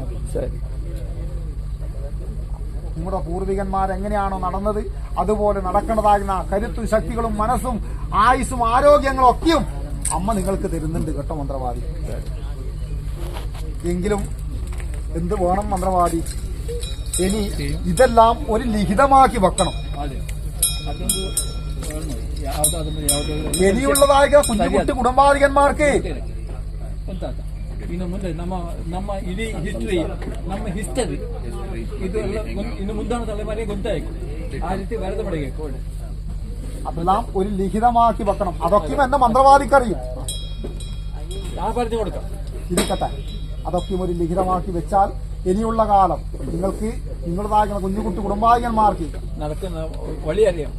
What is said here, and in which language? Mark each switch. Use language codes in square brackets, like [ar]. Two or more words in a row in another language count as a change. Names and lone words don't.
[ml] നമ്മുടെ പൂർവികന്മാരെങ്ങനെയാണോ നടന്നത് അതുപോലെ നടക്കേണ്ടതാകുന്ന കരുത്തും ശക്തികളും മനസ്സും ആയുസ്സും ആരോഗ്യങ്ങളും ഒക്കെയും അമ്മ നിങ്ങൾക്ക് തരുന്നുണ്ട് കേട്ടോ മന്ത്രവാദി. എങ്കിലും എന്ത് വേണം മന്ത്രവാദി? ഇനി ഇതെല്ലാം ഒരു ലിഖിതമാക്കി വെക്കണം. ഇനിയുള്ളതായ കുഞ്ഞുകുട്ടി കുടുംബാധികന്മാർക്ക് [kn] ಇನ್ನು ಮುಂದೆ ನಮ್ಮ ಇಡೀ ಹಿಸ್ಟರಿ ನಮ್ಮ ಹಿಸ್ಟರಿ ಇದು ಇನ್ನು ಮುಂದಾನ ತಲೆಮಾರಿಗೆ ಗೊತ್ತಾಯ್ತು. ಆ ರೀತಿ ಬರೆದು ಮಾಡಬೇಕು. [ml] അതെല്ലാം ഒരു ലിഖിതമാക്കി വെക്കണം. അതൊക്കെയും എന്നെ മന്ത്രവാദിക്കറിയും. ഞാൻ പറഞ്ഞു കൊടുക്കാം. ഇരിക്കട്ടെ. അതൊക്കെയും ഒരു ലിഖിതമാക്കി വെച്ചാൽ ഇനിയുള്ള കാലം നിങ്ങൾക്ക് നിങ്ങളുടേതാകുന്ന കുഞ്ഞുകുട്ടി കുടുംബാധികന്മാർക്ക് നടക്കുന്ന വഴി അറിയാം.